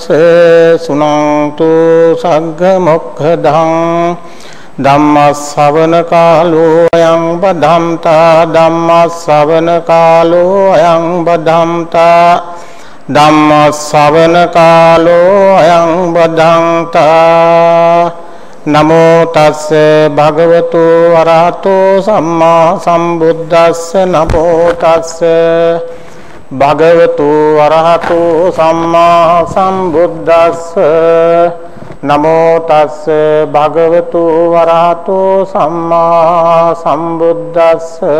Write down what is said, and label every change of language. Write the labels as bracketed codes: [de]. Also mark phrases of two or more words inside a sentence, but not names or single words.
[pi] සුනන්තු සග්ග මොක්ඛදං ධම්මස්සවන කාලෝ අයං බදම්තා ධම්මස්සවන කාලෝ අයං බදම්තා ධම්මස්සවන කාලෝ අයං බදම්තා නමෝ තස්ස භගවතු වරහතෝ සම්මා සම්බුද්දස්ස නමෝ තස්ස භගවතු වරහතෝ සම්මා සම්බුද්දස්ස නමෝ තස්ස භගවතු වරහතෝ සම්මා සම්බුද්දස්ස